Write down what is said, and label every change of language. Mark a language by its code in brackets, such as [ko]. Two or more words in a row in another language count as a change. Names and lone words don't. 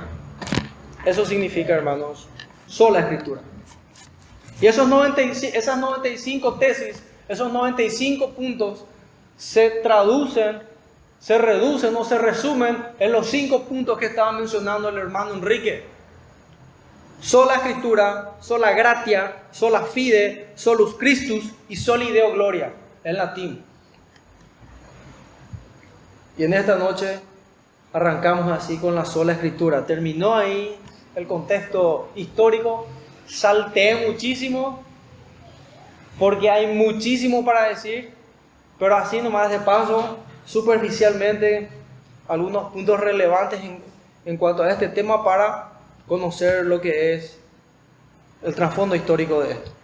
[es] Eso significa, hermanos, sola Escritura. Y esas 95 tesis, esos 95 puntos se traducen, se reducen o se resumen en los 5 puntos que estaba mencionando el hermano Enrique. Sola Escritura, [la] sola gratia, sola fide, solus Christus y soli Deo gloria, [es] en latín. Y en esta noche arrancamos así con la sola Escritura. Terminó ahí el contexto histórico. Salteé muchísimo porque hay muchísimo para decir, pero así nomás de paso, superficialmente, algunos puntos relevantes en cuanto a este tema para conocer lo que es el trasfondo histórico de esto.